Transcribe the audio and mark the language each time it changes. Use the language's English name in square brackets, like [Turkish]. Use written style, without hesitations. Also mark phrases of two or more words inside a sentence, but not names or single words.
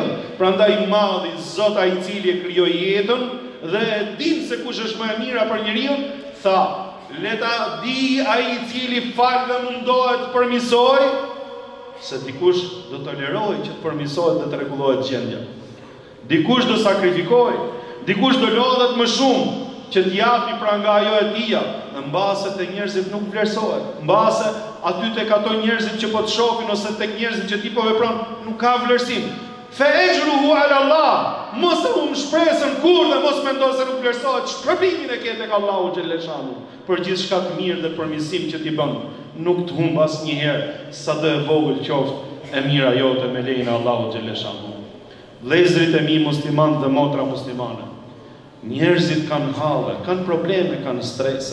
[Albanian] Prandaj Madhi Zot ai i cili e krijoi jetën dhe e din se kush është më e mira për njeriu, tha: "Leta di ai i cili fal dhe mundohet të përmirësoj, se dikush do tolerojë që të përmirësohet dhe të rregullohet gjendja. Dikush do sakrifikohet, dikush do lodhet më shumë që t'japi pra nga ajo e tija, në mbase të njerëzit nuk vlerësohet, mbase aty tek ato njerëzit që po të shohin ose tek njerëzit që ti po vepron, nuk ka vlerësim. [Arabic] فأجره على الله, [Albanian] mos e shpresën kur dhe mos mendo se nuk vlerësohet, shpërblimin e ke tek Allahu xhaleshanu për gjithçka të mirë dhe përmirësim që ti bën. Nuk të humb asnjëherë sado e vogël qoftë e mira jote me lejen e Allahu xhaleshanu. Vëllezërit e mi musliman dhe motra muslimane, njerëzit kanë halle, kanë probleme, kanë strese.